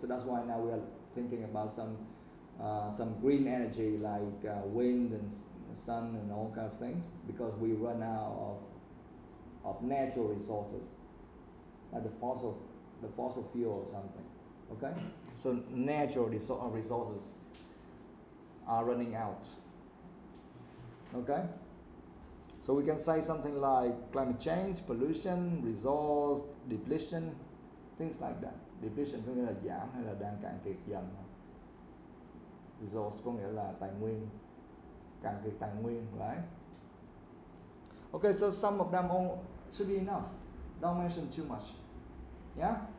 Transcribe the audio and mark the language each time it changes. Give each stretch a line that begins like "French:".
English: So that's why now we are thinking about some green energy like wind and sun and all kind of things, because we run out of natural resources like the fossil fuel or something. Okay, so natural resources are running out. Okay, so we can say something like climate change, pollution, resource depletion, things like that.
Vietnamese: Depletion có nghĩa là giảm hay là đang cạn kiệt dần. Resource có nghĩa là tài nguyên, cạn kiệt tài nguyên, right?
English: Okay, so some of them all should be enough. Don't mention too much. Yeah?